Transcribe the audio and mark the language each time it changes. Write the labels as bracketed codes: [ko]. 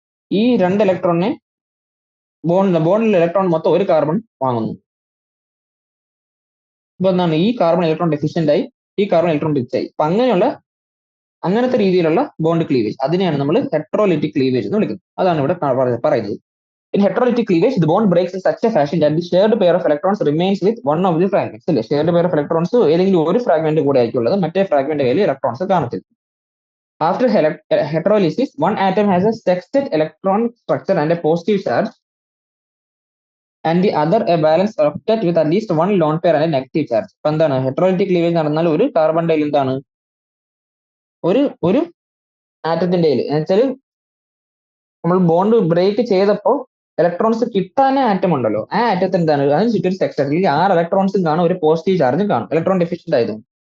[ml] ഈ 2 ഇലക്ട്രോണിനെ ബോണ്ടിൽ ഇലക്ട്രോൺ മൊത്തം ഒരു കാർബൺ വാങ്ങുന്നു. ഇപ്പൊ എന്താണ്, ഈ കാർബൺ ഇലക്ട്രോൺ ഡെഫിഷ്യന്റ് ആയി, ഈ കാർബൺ ഇലക്ട്രോൺ റിച്ച് ആയി. അപ്പൊ അങ്ങനത്തെ രീതിയിലുള്ള ബോണ്ട് ക്ലീവേജ് അതിനെയാണ് നമ്മൾ ഹെട്രോലിറ്റിക് ക്ലീവേജ് എന്ന് വിളിക്കുന്നത്. അതാണ് ഇവിടെ പറയുന്നത്. [en] In heterolytic cleavage, the bond breaks in such a fashion that the shared pair of electrons remains with one of the fragments. [ml] അല്ലേ, [en] shared pair of electrons [ml] ഏതെങ്കിലും ഒരു ഫ്രാഗ്മെന്റ് കൂടെ ആയിരിക്കും ഉള്ളത്, മറ്റേ ഫ്രാഗ്മെന്റ് കയ്യിൽ ഇലക്ട്രോൺസ് കാണത്തില്ല. [en] After heterolysis, one atom has a sextet electron structure and a positive charge, and the other a balanced octet with at least one lone pair and a negative charge. [ml] അപ്പൊ എന്താണ് ഹെട്രോലിറ്റിക് cleavage നടന്നാൽ ഒരു carbon എന്താണ് ഒരു ആറ്റത്തിന്റെ എന്നുവെച്ചാൽ നമ്മൾ bond break ചെയ്തപ്പോൾ electrons കിട്ടാൻ ആറ്റം ഉണ്ടല്ലോ, ആ ആറ്റത്തിന് എന്താണ് അതിന് ചുറ്റും ഒരു സെക്ടർ, അല്ലെങ്കിൽ 6 ഇലക്ട്രോൺസും കാണും, ഒരു പോസിറ്റീവ് ചാർജും കാണും, ഇലക്ട്രോൺ ഡെഫിഷ്യന്റ് ആയതുകൊണ്ട്.